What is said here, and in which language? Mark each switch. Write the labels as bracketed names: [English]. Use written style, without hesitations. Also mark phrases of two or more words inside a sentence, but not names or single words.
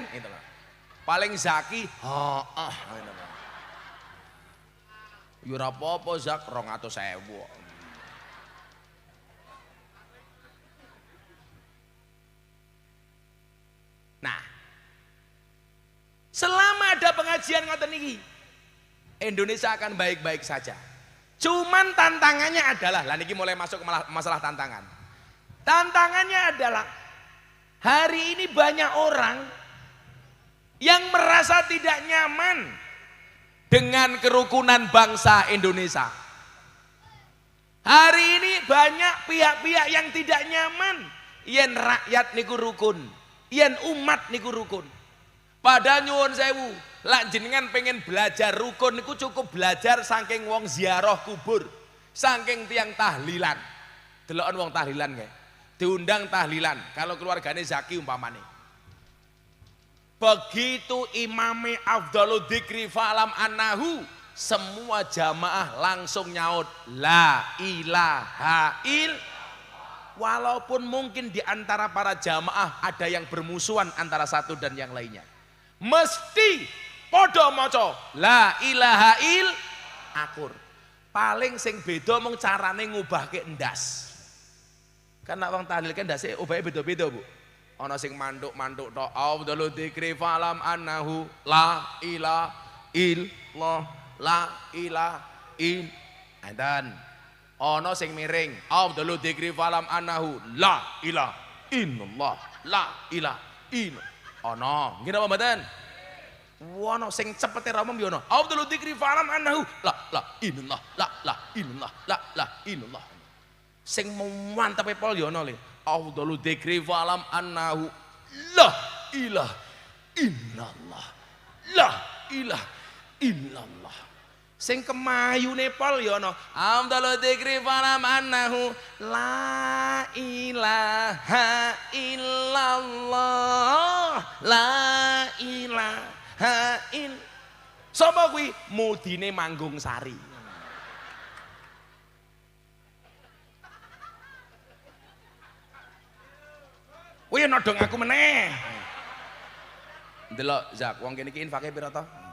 [Indonesian] Gitu loh. Paling zaki, gitu loh. [Javanese] Ya ora apa-apa zak 200.000. [Indonesian] Nah, selama ada pengajian [Javanese] ngoten niki, [Indonesian] Indonesia akan baik-baik saja. Cuman tantangannya adalah, [Javanese] lah niki [Indonesian] mulai masuk masalah tantangan. Tantangannya adalah hari ini banyak orang yang merasa tidak nyaman dengan kerukunan bangsa Indonesia. Hari ini banyak pihak-pihak yang tidak nyaman [Javanese] yen rakyat niku rukun. Yen umat niku rukun. Padahal nyuwun sewu, lak jenengan pengen belajar rukun niku cukup belajar saking wong ziarah kubur, saking tiang tahlilan. Deloken wong tahlilan kae. Diundang tahlilan kalau keluargane zaki umpamane. Begitu imame [Arabic] أفضل الذكر فاعلم أنه, [Indonesian] semua jamaah langsung nyaut [Arabic] لا إله إلا الله. [Indonesian] Walaupun mungkin di antara para jamaah ada yang bermusuhan antara satu dan yang lainnya, [Javanese] mesti podo moco [Arabic] لا إله إلا الله [Javanese] akur. Paling sing beda mung carane ngubahke endas. Kan nek wong tahlil kan ndase ubahe beda-beda, Bu. Ana sing manduk-manduk tok [Arabic] أفضل الذكر فاعلم أنه لا إله إلا الله لا إله إلا الله. [Javanese] Ana sing miring [Arabic] أفضل الذكر فاعلم أنه لا إله إلا الله لا إله إلا الله. [Javanese] Ana nggih napa mboten? Ana sing cepete ra umum ya ana [Arabic] أفضل الذكر فاعلم أنه لا إلا الله لا إلا الله لا إلا الله. [Javanese] Sing mantepe pol ya ana le [Arabic] أفضل الذكر فاعلم أنه لا إله إلا الله لا إله إلا الله. [Javanese] Sing kemayu nepal ya ana [Arabic] أفضل الذكر فاعلم أنه لا إله إلا الله لا إله إلا الله. [Javanese] Sapa kuwi? Mudine Manggung Sari. Kuwi nodong aku meneh. Ndelok Zak, wong kene iki infake pira to?